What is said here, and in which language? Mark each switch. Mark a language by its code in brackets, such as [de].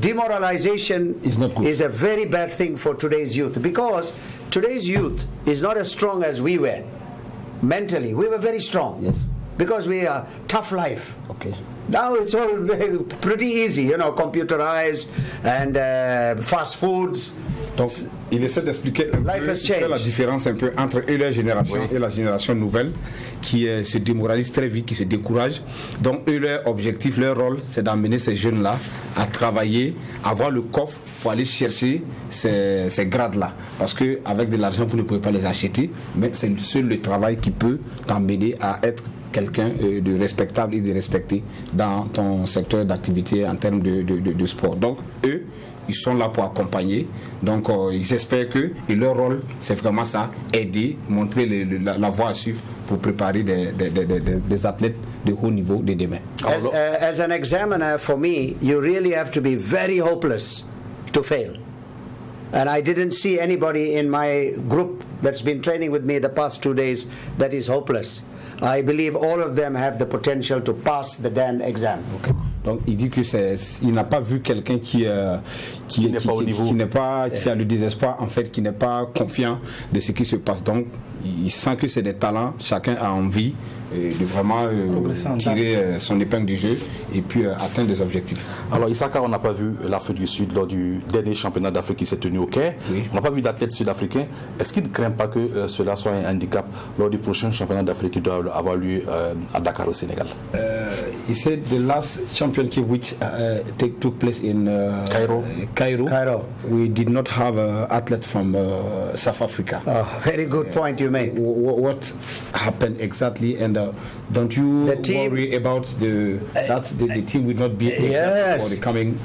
[en] Demoralization is a very bad thing for today's youth, because today's youth is not as strong as we were. Mentally, we were very strong. Yes. Because we are tough life. Now it's all pretty easy, you know, computerized and fast foods. [fr] Donc, il essaie d'expliquer un peu la différence un peu entre eux, leur génération et la génération nouvelle qui se démoralise très vite, qui se décourage. Donc, eux, leur objectif, leur rôle, c'est d'amener ces jeunes-là à travailler, à avoir le coffre pour aller chercher ces grades-là. Parce qu'avec de l'argent, vous ne pouvez pas les acheter, mais c'est seul le travail qui peut t'emmener à être quelqu'un de respectable et de respecté dans ton secteur d'activité en termes de sport. Donc, eux, ils sont là pour accompagner. Donc, ils espèrent que et leur rôle, c'est vraiment ça, aider, montrer la voie à suivre pour préparer des athlètes de haut niveau de demain. [en] As an examiner, for me, you really have to be very hopeless to fail. And I didn't see anybody in my group that's been training with me the past 2 days that is hopeless. I believe all of them have the potential to pass the Dan exam. [fr] Donc il dit que il n'a pas vu quelqu'un qui a le désespoir, en fait, qui n'est pas confiant de ce qui se passe. Donc il sent que c'est des talents, chacun a envie de vraiment tirer son épingle du jeu et puis atteindre des objectifs. Alors Issaka, on n'a pas vu l'Afrique du Sud lors du dernier championnat d'Afrique qui s'est tenu au Caire. On n'a pas vu d'athlètes sud-africains. Est-ce qu'il ne craint pas que cela soit un handicap lors du prochain championnat d'Afrique qui doit avoir lieu à Dakar au Sénégal? [en] He said the last championship which took place in Cairo, we did not have an athlete from South Africa. Very good point you make. What happened exactly, and don't you worry about that the team will not be able for the coming?